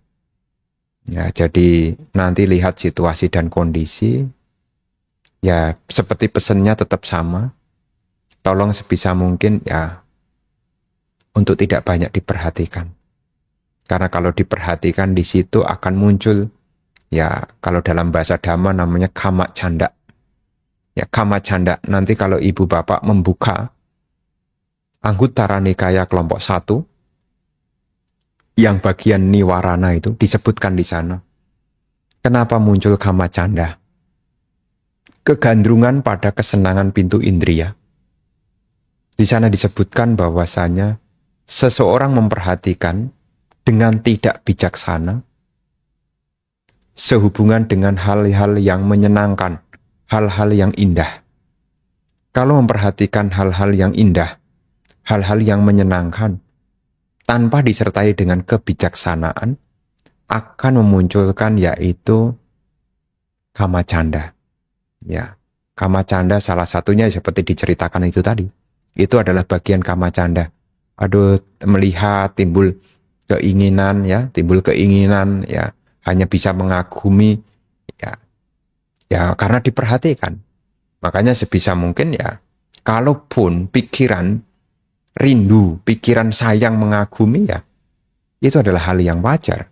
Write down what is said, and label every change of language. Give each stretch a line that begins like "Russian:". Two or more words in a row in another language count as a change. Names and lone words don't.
Indonesian: Ya, jadi nanti lihat situasi dan kondisi. Ya seperti pesannya tetap sama. Tolong sebisa mungkin ya untuk tidak banyak diperhatikan. Karena kalau diperhatikan di situ akan muncul ya kalau dalam bahasa Dhamma namanya
Pali: kama canda.
Indonesian: Ya
Pali: kama canda
Indonesian: nanti kalau ibu bapak membuka Anguttara Nikaya kelompok 1 yang bagian niwarana itu disebutkan di sana. Kenapa muncul
Pali: kama canda?
Indonesian: Kegandrungan pada kesenangan pintu indria. Di sana disebutkan bahwasanya seseorang memperhatikan dengan tidak bijaksana sehubungan dengan hal-hal yang menyenangkan, hal-hal yang indah. Kalau memperhatikan hal-hal yang indah, hal-hal yang menyenangkan, tanpa disertai dengan kebijaksanaan, akan memunculkan yaitu
Pali: kama canda.
Indonesian: Ya,
Pali: kama canda
Indonesian: salah satunya seperti diceritakan itu tadi. Itu adalah bagian
Pali: kama canda.
Indonesian: Aduh, melihat timbul keinginan ya, hanya bisa mengagumi ya karena diperhatikan. Makanya sebisa mungkin ya, kalaupun pikiran rindu, pikiran sayang mengagumi ya, itu adalah hal yang wajar.